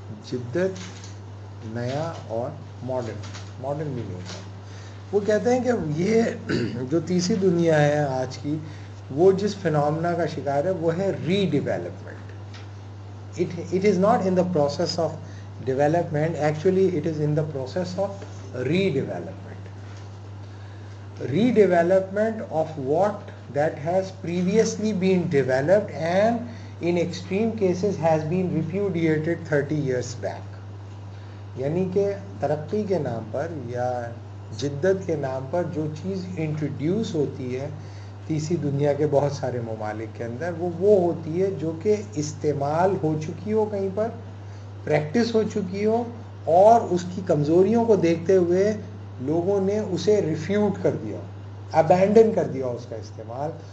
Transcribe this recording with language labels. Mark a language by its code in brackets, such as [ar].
[ur] جدت نیا اور ماڈرن بھی نہیں ہوتا. وہ کہتے ہیں کہ یہ جو تیسری دنیا ہے آج کی, وہ جس فنامنا کا شکار ہے وہ ہے ری development. [en] It is not in the process of development, actually it is in the process of redevelopment. Redevelopment of what that has previously been developed and in extreme cases has been repudiated 30 years back. [ur] یعنی کہ ترقی کے نام پر یا جدت کے نام پر جو چیز انٹروڈیوس ہوتی ہے تیسری دنیا کے بہت سارے ممالک کے اندر, وہ ہوتی ہے جو کہ استعمال ہو چکی ہو, کہیں پر پریکٹس ہو چکی ہو, اور اس کی کمزوریوں کو دیکھتے ہوئے لوگوں نے اسے ریفیوٹ کر دیا, ابینڈن کر دیا اس کا استعمال.